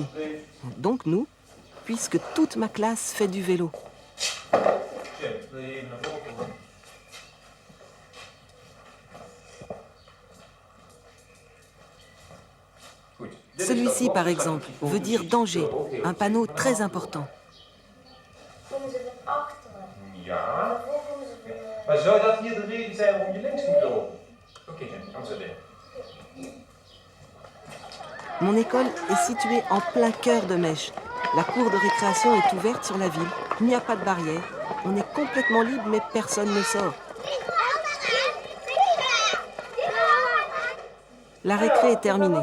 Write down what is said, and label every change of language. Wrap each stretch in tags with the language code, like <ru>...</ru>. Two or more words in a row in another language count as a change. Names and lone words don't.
<fr>Donc nous, puisque toute ma classe fait du vélo. Celui-ci, par exemple, veut dire danger, un panneau très important.</fr> <nl>Ja, maar zou dat hier de reden zijn waarom je links moet lopen? Oké, dan zit er.</nl> <fr>Mon école est située en plein cœur de Mèche. La cour de récréation est ouverte sur la ville. Il n'y a pas de barrière. On est complètement libre, mais personne ne sort. La récré est terminée.</fr>